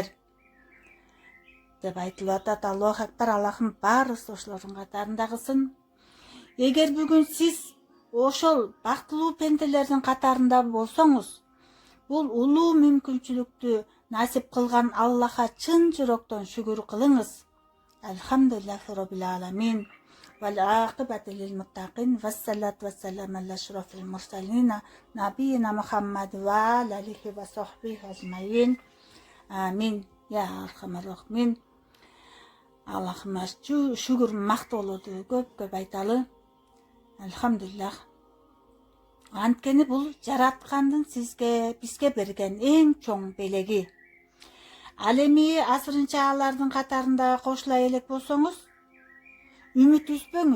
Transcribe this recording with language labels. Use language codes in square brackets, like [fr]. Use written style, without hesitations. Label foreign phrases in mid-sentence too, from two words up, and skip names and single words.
[ky] Деп айтылып атат. [ar] الله أكبر. [ky] Аллахым баарыбыз ошолордун катарында кылсын. Эгер бүгүн сиз ошол бактылуу пенделердин катарында болсоңуз, бул улуу мүмкүнчүлүктү насип кылган Аллахка чын жүрөктөн шүгүр кылыңыз. [ar] الحمد لله رب العالمين والعاقبة للمتقين. والصلاة والسلام على أشرف المرسلين نبينا محمد وعليه وصحبه أجمعين. آمين يا أرحم الراحمين. [ky] Аллахыма шүгүр мактоолорду көп айталы. Алхамдулиллах. Анткени бул жараткандын бизге берген эң чоң белеги. Ал эми азырынча алардын катарында кошула элек болсоңуз, үмүт үзбөңүз.